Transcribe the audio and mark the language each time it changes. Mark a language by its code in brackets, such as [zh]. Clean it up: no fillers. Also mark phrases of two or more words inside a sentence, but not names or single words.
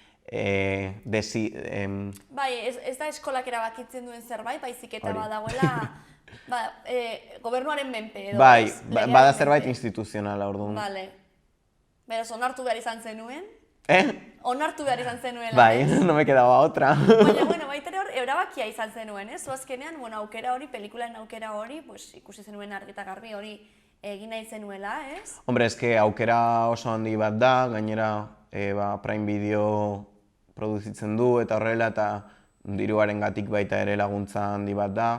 [eu] Bai, ez da eskolak erabakitzen duen zerbait, baizik eta badagoela gobernuaren menpe edo. Bai, bada zerbait instituzionala, orduan. Bale. Beraz, onartu behar izan zenuen? Onartu behar izan zenuen. Bai, [es] no me quedaba otra. [eu] Baina, baita hor, erabakia izan zenuen, ez? Azkenean, aukera hori, pelikulaen aukera hori, ikusi zenuen argi eta garbi hori egin nahi zenuela, ez? Hombre, eske aukera oso handi bat da, gainera Prime Video produzitzen du eta horrela eta diruarengatik baita ere laguntza handi bat da.